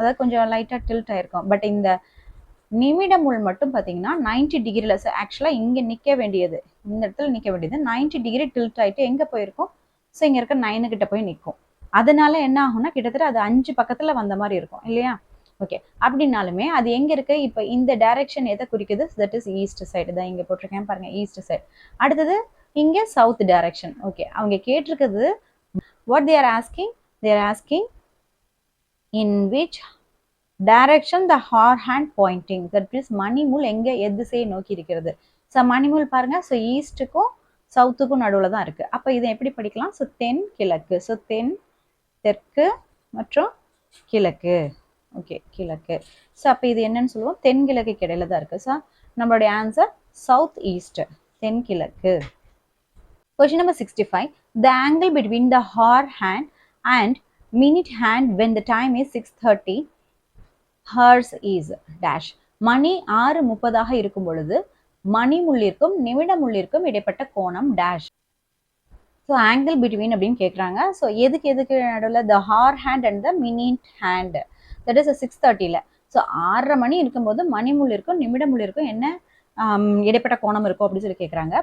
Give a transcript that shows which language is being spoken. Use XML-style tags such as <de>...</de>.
<ta>அதாவது கொஞ்சம் லைட்டாக டில்ட் ஆகிருக்கும். பட் இந்த நிமிட முள் மட்டும் பார்த்தீங்கன்னா 90 டிகிரியில், ஸோ ஆக்சுவலாக இங்கே நிற்க வேண்டியது, இந்த இடத்துல நிற்க வேண்டியது 90 டிகிரி டில்ட் ஆகிட்டு எங்கே போயிருக்கும்? ஸோ இங்கே இருக்க 9 கிட்ட போய் நிற்கும். அதனால என்ன ஆகும்னா கிட்டத்தட்ட அது 5 பக்கத்தில் வந்த மாதிரி இருக்கும் இல்லையா? ஓகே, அப்படின்னாலுமே அது எங்கே இருக்கு? இப்போ இந்த டைரக்ஷன் எதை குறிக்குது?</ta> <en>that is east side</en> <ta>தான் இங்கே போட்டிருக்கேன் பாருங்க, ஈஸ்ட் சைடு. அடுத்தது இங்கே சவுத் டைரக்ஷன். ஓகே, அவங்க கேட்டிருக்கிறது</ta> <en>what they are asking in which direction the hour hand pointing, that is</en> <ta>மணி முள் எங்கே எதிசையை நோக்கி இருக்கிறது. ஸோ மணி முள் பாருங்க, ஸோ ஈஸ்ட்டுக்கும் சவுத்துக்கும் நடுவில் தான் இருக்கு. அப்போ இதை எப்படி படிக்கலாம்? ஸோ தென் கிழக்கு, ஸோ தென் தெற்கு மற்றும் கிழக்கு. ஓகே, கிழக்கு. ஸோ அப்போ இது என்னன்னு சொல்லுவோம்? தென்கிழக்கு இடையில தான் இருக்கு. ஸோ நம்மளுடைய ஆன்சர் சவுத் ஈஸ்ட், தென்கிழக்கு.</ta> <en>Question number 65. The angle between the hour hand and minute hand when the time is 6:30 hours is dash.</en> <ta>மணி 6:30 இருக்கும் பொழுது மணி முள்ளிற்கும் நிமிட முள்ளிற்கும் இடைப்பட்ட கோணம் டேஷ்.</ta> <en>so angle between</en> <ta>அப்படின்னு கேட்குறாங்க.</ta> <en>so</en> <ta>எதுக்கு நடுவில்?</ta> <en>The hour hand and the minute hand, that is 6:30.</en> <ta>So 6:30 மணி இருக்கும்போது மணி முள்ளிற்கும் நிமிட முள்ளிற்கும் என்ன இடைப்பட்ட கோணம் இருக்கும் அப்படின்னு சொல்லி கேட்குறாங்க.</ta>